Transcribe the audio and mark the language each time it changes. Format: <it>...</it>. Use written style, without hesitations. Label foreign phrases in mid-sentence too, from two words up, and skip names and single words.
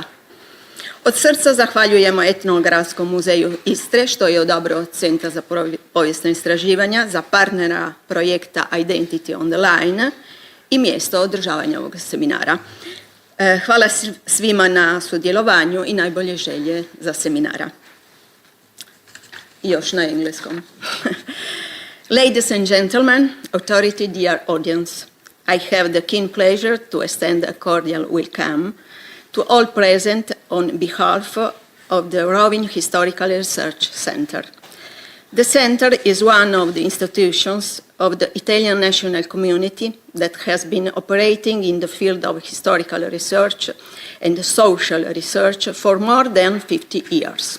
<hr>Od srca zahvaljujemo Etnografskom muzeju Istre što je odabrao Centar za povijesna istraživanja za partnera projekta Identity on the Line i mjesto održavanja ovog seminara. Hvala svima na sudjelovanju i najbolje želje za seminara. Još na engleskom.</hr> <en>Ladies and gentlemen, authority, dear audience, I have the keen pleasure to extend a cordial welcome to all present on behalf of the Rovinj Historical Research Center. The center is one of the institutions of the Italian national community that has been operating in the field of historical research and social research for more than 50 years.</en>